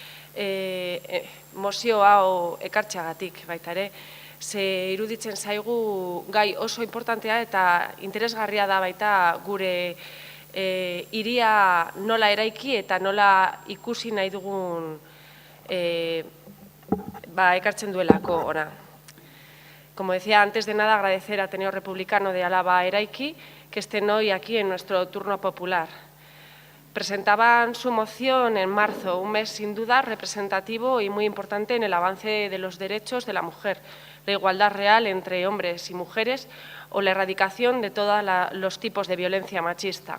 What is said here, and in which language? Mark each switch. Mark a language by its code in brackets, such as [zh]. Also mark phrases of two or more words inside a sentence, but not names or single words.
[eu] mozio hau ekartxagatik baita ere. Ze iruditzen zaigu gai oso importantea eta interesgarria da baita gure hiria nola eraiki eta nola ikusi nahi dugun ekartzen duelako ona. [es] Como decía, antes de nada agradecer a Ateneo Republicano de Álava Eraiki que estén hoy aquí en nuestro turno popular. Presentaban su moción en marzo, un mes sin duda representativo y muy importante en el avance de los derechos de la mujer, la igualdad real entre hombres y mujeres o la erradicación de todos los tipos de violencia machista.